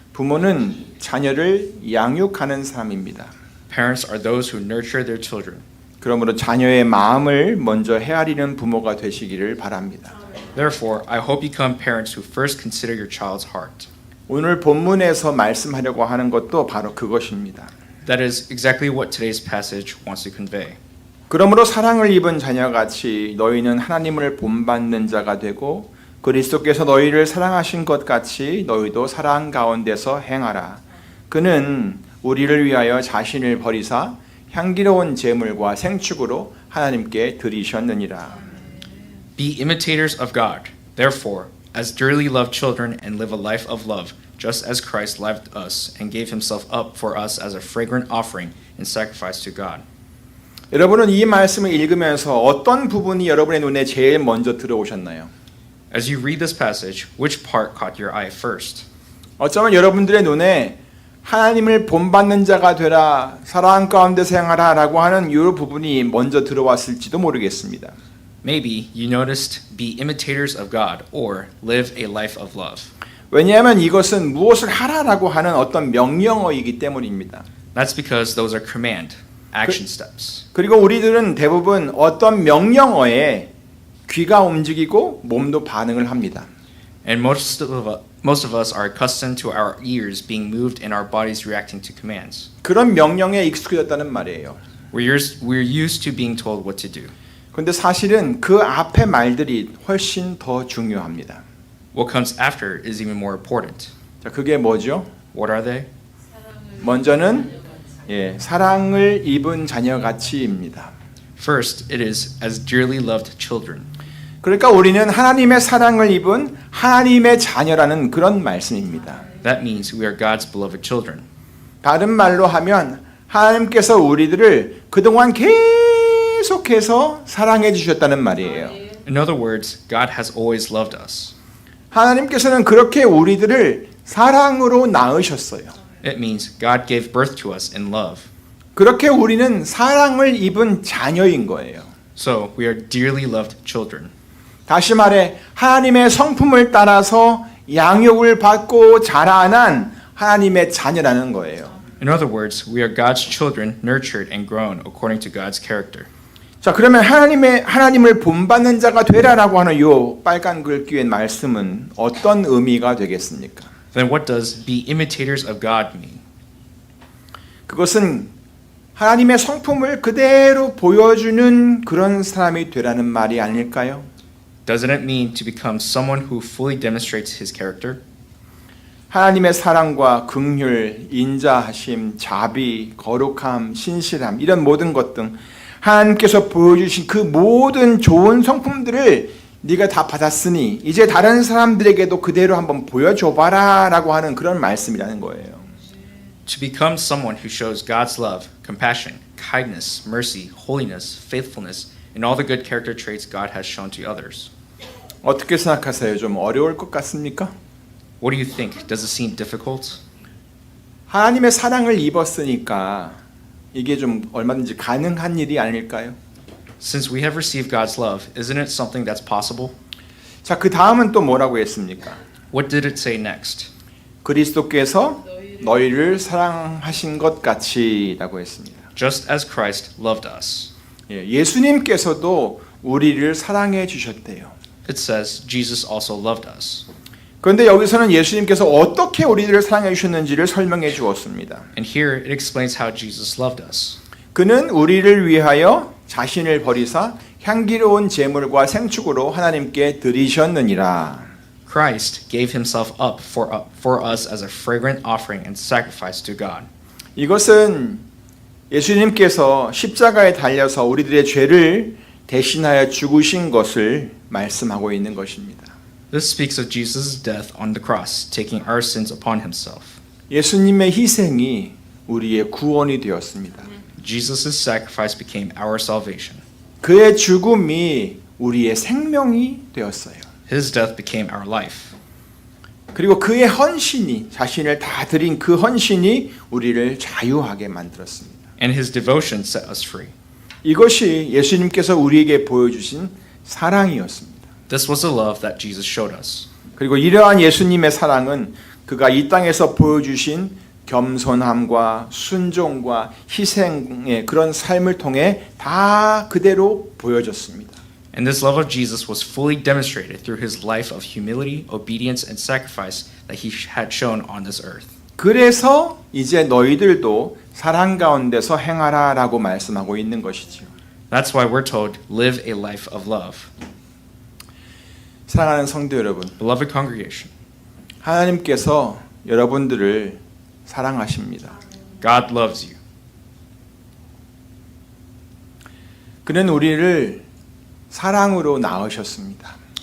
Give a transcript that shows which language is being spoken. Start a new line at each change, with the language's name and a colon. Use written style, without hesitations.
Korean: 부모는 자녀를 양육하는 사람입니다.
English: Parents are those who nurture their children.
Korean: 그러므로 자녀의 마음을 먼저 헤아리는 부모가 되시기를 바랍니다.
English: Therefore, I hope you become parents who first consider your child's heart.
Korean: 오늘 본문에서 말씀하려고 하는 것도 바로 그것입니다.
English: That is exactly what today's passage wants to convey.
Korean: 그러므로 사랑을 입은 자녀같이 너희는 하나님을 본받는 자가 되고 그리스도께서 너희를 사랑하신 것 같이 너희도 사랑 가운데서 행하라. 그는 우리를 위하여 자신을 버리사 향기로운 제물과 생축으로 하나님께 드리셨느니라.
English: Be imitators of God, therefore, as dearly loved children, and live a life of love, just as Christ loved us and gave himself up for us as a fragrant offering and sacrifice to God.
Korean: 여러분은 이 말씀을 읽으면서 어떤 부분이 여러분의 눈에 제일 먼저 들어오셨나요?
English: As you read this passage, which part caught your eye first?
Korean: 어쩌면 여러분들의 눈에 하나님을 본받는 자가 되라, 사랑 가운데서 행하라 라고 하는 이 부분이 먼저 들어왔을지도 모르겠습니다.
English: Maybe you noticed be imitators of God or live a life of love.
Korean: 왜냐하면 이것은 무엇을 하라라고 하는 어떤 명령어이기 때문입니다.
English: That's because those are command, action steps.
Korean: 그리고 우리들은 대부분 어떤 명령어에 귀가 움직이고 몸도 반응을 합니다.
English: And most of us are accustomed to our ears being moved and our bodies reacting to commands.
Korean: 그런 명령에 익숙해졌다는 말이에요.
English: We're used to being told what to do.
Korean: 그런데 사실은 그 앞에 말들이 훨씬 더 중요합니다.
English: What comes after is even more important.
Korean: 자, 그게 뭐죠?
English: What are they?
Korean: 먼저는 사랑을 입은 자녀같이입니다.
English: First, it is as dearly loved children.
Korean: 그러니까 우리는 하나님의 사랑을 입은 하나님의 자녀라는 그런 말씀입니다.
English: That means we are God's beloved children.
Korean: 다른 말로 하면 하나님께서 우리들을 그동안 계속해서 사랑해 주셨다는 말이에요.
English: In other words, God has always loved us.
Korean: 하나님께서는 그렇게 우리들을 사랑으로 낳으셨어요.
English: It means God gave birth to us in love.
Korean: 그렇게 우리는 사랑을 입은 자녀인 거예요.
English: So we are dearly loved children.
Korean: 다시 말해 하나님의 성품을 따라서 양육을 받고 자라난 하나님의 자녀라는 거예요.
English: In other words, we are God's children, nurtured and grown according to God's character.
Korean: 자, 그러면 하나님을 본받는 자가 되라라고 하는 요 빨간 글귀의 말씀은 어떤 의미가 되겠습니까?
English: Then what does be imitators of God mean?
Korean: 그것은 하나님의 성품을 그대로 보여주는 그런 사람이 되라는 말이 아닐까요?
English: Doesn't it mean to become someone who fully demonstrates his character?
Korean: 하나님의 사랑과 긍휼, 인자하심, 자비, 거룩함, 신실함 이런 모든 것 등 하나님께서 보여주신 그 모든 좋은 성품들을 네가 다 받았으니 이제 다른 사람들에게도 그대로 한번 보여줘봐라 라고 하는 그런 말씀이라는 거예요.
English: To become someone who shows God's love, compassion, kindness, mercy, holiness, faithfulness, and all the good character traits God has shown to others.
Korean: 어떻게 생각하세요? 좀 어려울 것 같습니까?
English: What do you think? Does it seem difficult?
Korean: 하나님의 사랑을 입었으니까 이게 좀 얼마든지 가능한 일이 아닐까요?
English: Since we have received God's love, isn't it something that's possible?
Korean: 자, 그 다음은 또 뭐라고 했습니까?
English: What did it say next?
Korean: 그리스도께서 너희를 사랑하신 것 같이라고 했습니다.
English: Just as Christ loved us.
Korean: 예수님께서도 우리를 사랑해 주셨대요.
English: It says Jesus also loved us.
Korean: 그런데 여기서는 예수님께서 어떻게 우리들을 사랑해 주셨는지를 설명해 주었습니다.
English: And here it explains how Jesus loved us.
Korean: 그는 우리를 위하여 자신을 버리사 향기로운 제물과 생축으로 하나님께 드리셨느니라.
English: Christ gave himself up for us as a fragrant offering and sacrifice to God.
Korean: 이것은 예수님께서 십자가에 달려서 우리들의 죄를 대신하여 죽으신 것을 말씀하고 있는 것입니다.
English: This speaks of Jesus' death on the cross, taking our sins upon himself.
Korean: 예수님의 희생이 우리의 구원이 되었습니다.
English: Jesus' sacrifice became our salvation.
Korean: 그의 죽음이 우리의 생명이 되었어요.
English: His death became our life.
Korean: 그리고 그의 헌신이 자신을 다 드린 그 헌신이 우리를 자유하게 만들었습니다.
English: And his devotion set us free.
Korean: 이것이 예수님께서 우리에게 보여주신 사랑이었습니다.
English: This was the love that Jesus showed us.
Korean: 그리고 이러한 예수님의 사랑은 그가 이 땅에서 보여주신 겸손함과 순종과 희생의 그런 삶을 통해 다 그대로 보여졌습니다.
English: And this love of Jesus was fully demonstrated through his life of humility, obedience, and sacrifice that he had shown on this earth.
Korean: 그래서 이제 너희들도 사랑 가운데서 행하라라고 말씀하고 있는 것이지요.
English: That's why we're told, live a life of love.
Korean: 사랑하는 성도 여러분,
English: Beloved congregation,
Korean: 하나님께서 여러분들을 사랑하십니다.
English: God loves you.
Korean: 그는 우리를 사랑으로 낳으셨습니다.